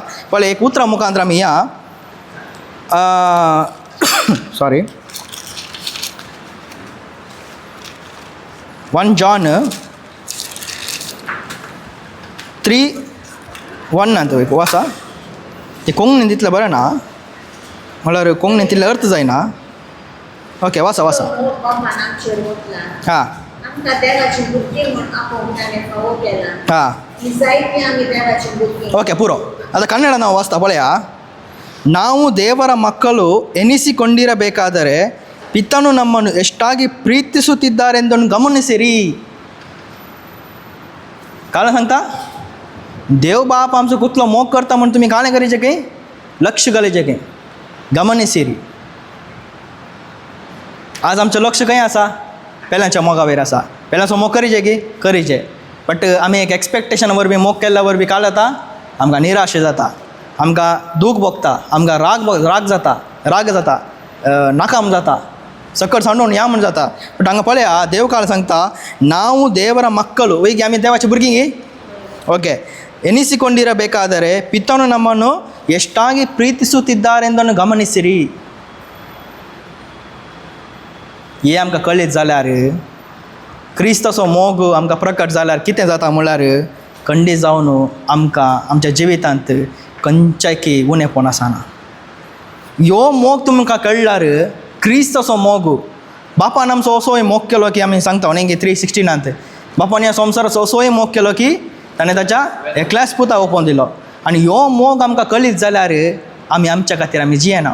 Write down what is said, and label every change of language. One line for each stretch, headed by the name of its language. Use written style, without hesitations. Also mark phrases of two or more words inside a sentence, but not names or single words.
Konkani: पळय एक उतरां मुखांतर आमी या सॉरी 1 John 3:1 एक वाचा. ते कोंकणीन दितलें बरें ना म्हळ्यार कोंकणीन तितले अर्थ जायना. ओके वाचा हां हां
Kannada: ಓಕೆ ಪೂರೋ ಅದು ಕನ್ನಡ ನಾವು ವಾಸ್ತಾ ಪಳೆಯ ನಾವು ದೇವರ ಮಕ್ಕಳು ಎನಿಸಿಕೊಂಡಿರಬೇಕಾದರೆ ಪಿತನು ನಮ್ಮನ್ನು ಎಷ್ಟಾಗಿ ಪ್ರೀತಿಸುತ್ತಿದ್ದಾರೆಂದನ್ನು ಗಮನಿಸಿರಿ.
Konkani: कारण सांगता देव बाप आमचो कुतलो मोग करता म्हणून तुमी काळें करीचें की लक्ष घालीचें की गमनिसिरी. आज आमचें लक्ष खंय आसा पेल्यांच्या मोगा वयर आसा. पेल्यांचो मोग करीचें की करीचें. बट आमी एक एक्सपेक्टेशन वरवीं मोग केल्ल्या वरवीं काय जाता आमकां निराश जाता, आमकां दूख भोगता, आमकां राग जाता, नाकाम जाता, सकट सांडून या म्हूण जाता. बट हांगा पळया देव काळ सांगता
Kannada: ನಾವು ದೇವರ ಮಕ್ಕಳು ಈಗ
Konkani: आमी देवाची भुरगीं
Kannada: ಓಕೆ ಎನಿಸಿಕೊಂಡಿರಬೇಕಾದರೆ ಪಿತನು ನಮ್ಮನ್ನು ಎಷ್ಟಾಗಿ ಪ್ರೀತಿಸುತ್ತಿದ್ದಾರೆಂದನ್ನು ಗಮನಿಸಿರಿ.
Konkani: हे आमकां कळीत जाल्यार क्रिस्ताचो मोग आमकां प्रकट जाल्यार कितें जाता म्हळ्यार खंडीत जावन आमकां आमच्या जिवितांत खंयचेय उणेपण आसना. ह्यो मोग तुमकां कळल्यार क्रिस्ताचो मोग बापान आमचो असोय मोग केलो की आमी सांगता न्ही की 3:16 बापान ह्या संवसाराचो असोय मोग केलो की ताणें ताच्या एकल्याच पुता ओपोवन दिलो आनी ह्यो मोग आमकां कळीत जाल्यार आमी आमच्या खातीर आमी जियेना.